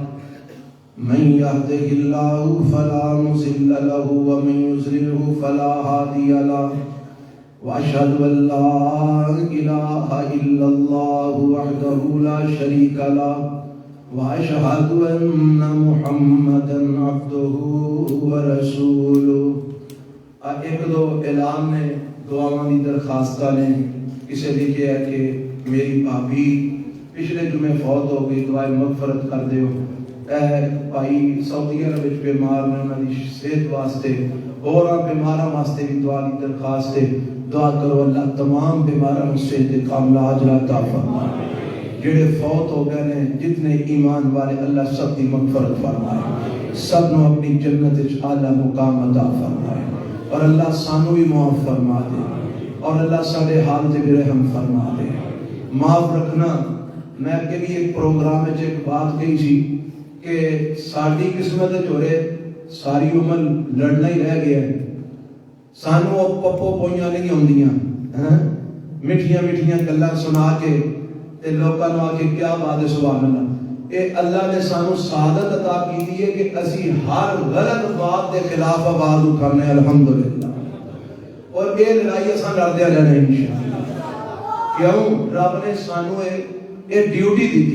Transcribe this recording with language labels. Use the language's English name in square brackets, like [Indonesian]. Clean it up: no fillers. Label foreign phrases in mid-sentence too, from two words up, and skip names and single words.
[Arabic] من يهده الله فلا مضل له ومن يضلله فلا هادي له. وأشهد أن لا إله إلا الله وحده لا شريك له وأشهد أن محمدا عبده ورسوله. [Punjabi] ایک دو اعلان نے، دعاواں دی درخواستاں نے. کسی لکھیا ہے کہ میری بھابی پچھلے جمعے فوت ہو گئی، دعائے مغفرت کر دیو. اے بھائی سعودی عرب وچ بیمار نے، انہاں دی صحت واسطے اور بیماراں واسطے بھی دعا دی درخواست ہے. دعا کرو اللہ تمام بیماراں نوں صحت کاملہ عاجلہ عطا فرمائے. جڑے فوت ہو گئے نے، جتنے ایمان والے، اللہ سب کی مغفرت فرمائے، سب نو اپنی جنت وچ اعلیٰ مقام عطا فرمائے. اور اللہ سانو بھی معاف فرما دے، اور اللہ سارے حال تے بھی رحم فرما دے. معاف رکھنا. میں اگے بھی ایک پروگرام وچ ایک بات کہی سی کہ ساری قسمت وچ ہورے ساری عمر لڑنا ہی رہ گیا ہے. سانو پپو پوئیاں نہیں ہوندیاں، میٹھیاں میٹھیاں گلاں سنا کے تے لوکاں نوں آ کے کیا بات ہے. [Arabic] سبحان اللہ. [Punjabi] اے اللہ نے سانو سعادت عطا کی ہے کہ اسی ہر غلط بات دے خلاف آواز اٹھانے. [Arabic] الحمدللہ. [Punjabi] اور یہ لڑائی اساں لڑدے رہنا [Arabic] انشاءاللہ. [Punjabi] کیوں؟ رب نے سانو یہ ڈیوٹی دیتی.